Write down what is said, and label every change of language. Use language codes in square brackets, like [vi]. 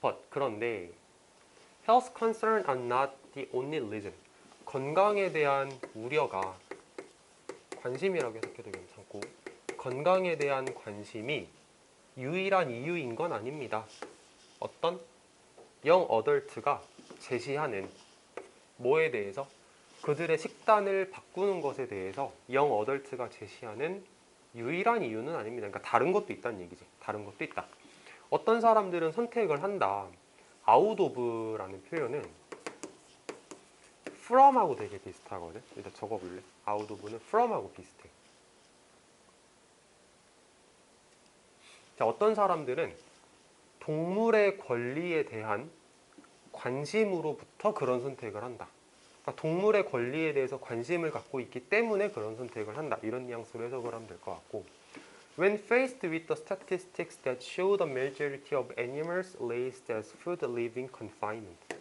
[ko] 그런데 [en] health concerns are not the only reason. [ko] 건강에 대한 우려가, 관심이라고 해석해도 괜찮고, 건강에 대한 관심이 유일한 이유인 건 아닙니다. 어떤 영 어덜트가 제시하는 뭐에 대해서? 그들의 식단을 바꾸는 것에 대해서 영 어덜트가 제시하는 유일한 이유는 아닙니다. 그러니까 다른 것도 있다는 얘기지. 다른 것도 있다. 어떤 사람들은 선택을 한다. out of라는 표현은 from하고 되게 비슷하거든. 일단 적어볼래? out of는 from하고 비슷해. 자, 어떤 사람들은 동물의 권리에 대한 관심으로부터 그런 선택을 한다. 그러니까 동물의 권리에 대해서 관심을 갖고 있기 때문에 그런 선택을 한다. 이런 뉘앙스로 해석을 하면 될 것 같고, [en] When faced with the statistics that show the majority of animals raised as food live in confinement.